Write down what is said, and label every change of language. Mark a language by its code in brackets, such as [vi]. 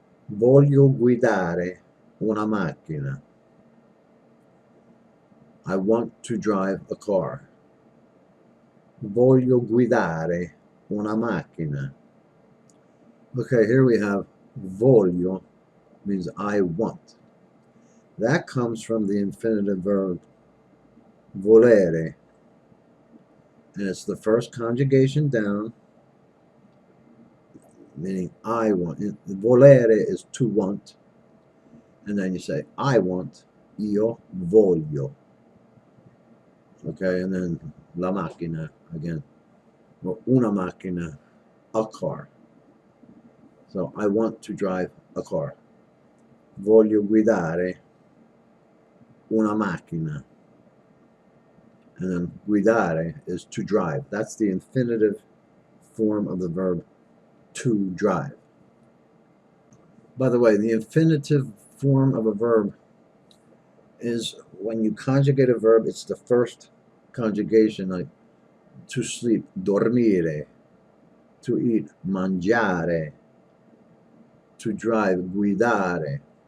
[it] Voglio guidare una macchina. [en] I want to drive a car. [it] Voglio guidare una macchina. [en] Okay, here we have voglio, means I want. That comes from the infinitive verb volere, and it's the first conjugation down, meaning I want. Volere is to want, and then you say I want, [it] io voglio. [en] Okay, and then [it] la macchina [en] again, or [it] una macchina, [en] a car. So I want to drive a car. [it] Voglio guidare una macchina. [en] And then guidare is to drive. That's the infinitive form of the verb to drive. By the way, the infinitive form of a verb is when you conjugate a verb, it's the first conjugation, like to sleep, dormire, to eat, mangiare, to drive, guidare.